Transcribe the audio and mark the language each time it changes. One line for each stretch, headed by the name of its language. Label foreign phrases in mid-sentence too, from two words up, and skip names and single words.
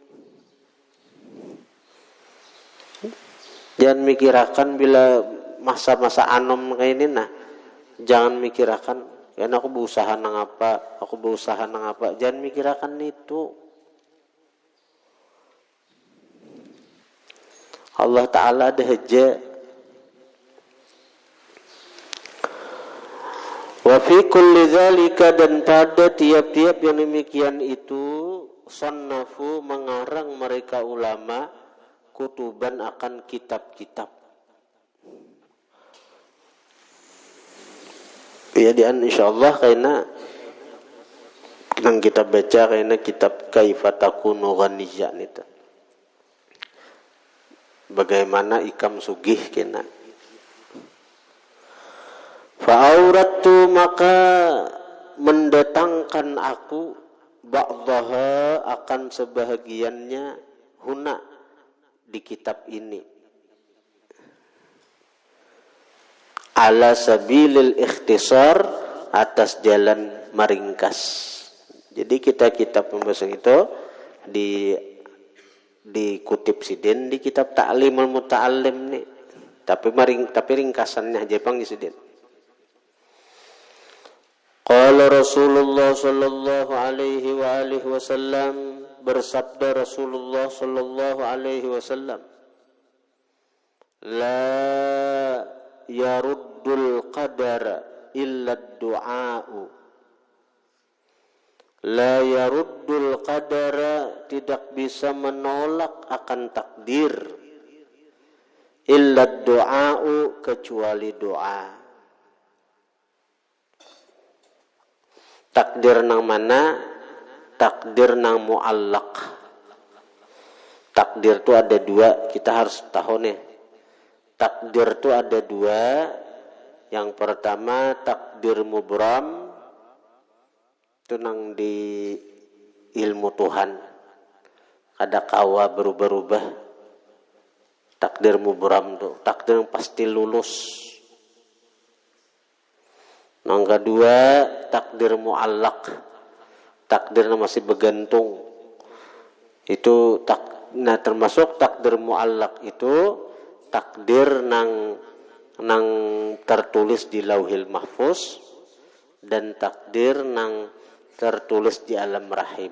Banjar: Jangan mikirakan bila masa-masa anom kayak ini jangan mikirakan karena aku berusaha nang apa, jangan mikirakan itu. Allah Ta'ala ada haja.
Arabic: وفي كل ذلك,
Indonesian: dan pada tiap-tiap yang demikian itu sannafu mengarang mereka ulama kutuban akan kitab-kitab. Ya dian insyaallah karena yang kita baca karena kitab Kaifa Takunu Ghaniyya itu.
Banjar: Bagaimana ikam sugih kena.
Indonesian: Fa'auratu, maka mendatangkan aku ba'daha akan sebahagiannya huna di kitab ini
Arabic: على سبيل الاختصار,
Indonesian: atas jalan meringkas.
Banjar: Jadi kitab pembahasan itu dikutip sidin di kitab Ta'limul Muta'allim nih, tapi ringkasannya aja bang di sidin.
Arabic: قال رسول الله صلى الله عليه وعلى آله وسلم، bersabda رسول الله صلى الله عليه وسلم، لا يرد القدر إلا الدعاء. لا يرد القدر,
Indonesian: tidak bisa menolak akan takdir,
Arabic: إلا الدعاء,
Indonesian: kecuali doa.
Banjar: Takdir nang mana? Takdir nang mu'allaq.
Indonesian: Takdir itu ada dua, kita harus tahu nih. Takdir itu ada dua. Yang pertama takdir mubram, itu nang di ilmu Tuhan.
Banjar: Ada kawa berubah-ubah.
Indonesian: Takdir mubram tuh, takdir yang pasti lulus. Yang kedua takdir mu'allaq, takdir yang masih bergantung. Itu Nah, termasuk takdir muallaq itu takdir nang tertulis di Lauhil Mahfuz dan takdir nang tertulis di alam rahim.